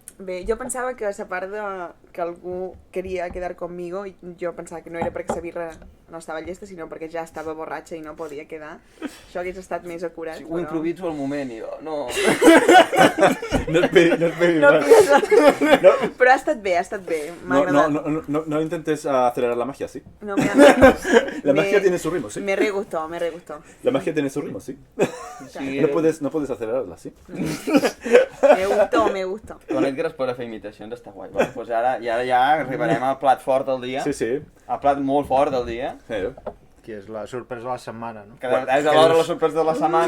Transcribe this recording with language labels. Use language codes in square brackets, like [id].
[ca] Bé, jo pensava que a part de que algú queria quedar [es] conmigo, [ca] jo pensava que no era perquè la birra no estava llesta, sinó perquè ja estava borratxa i no podia quedar. Això hagués estat més acurat. Sí, ho improviso al moment i jo, no... No esperis No, [es] más. [ca] però ha estat bé, m'ha agradat. [es] No intentes acelerar la magia, ¿sí? No, me ha agradat. La magia tiene su ritmo, ¿sí? Me re gustó. La magia tiene su ritmo, ¿sí? Sí, No puedes acelerarla, ¿sí? Me gustó. [ca] Con Edgar es podrà fer imitacions, està guai. Bueno, doncs ara ja arribarem al plat fort del dia. Sí. Al plat molt fort del dia. Que és la sorpresa de la setmana, no? Que és alhora la sorpresa de la setmana.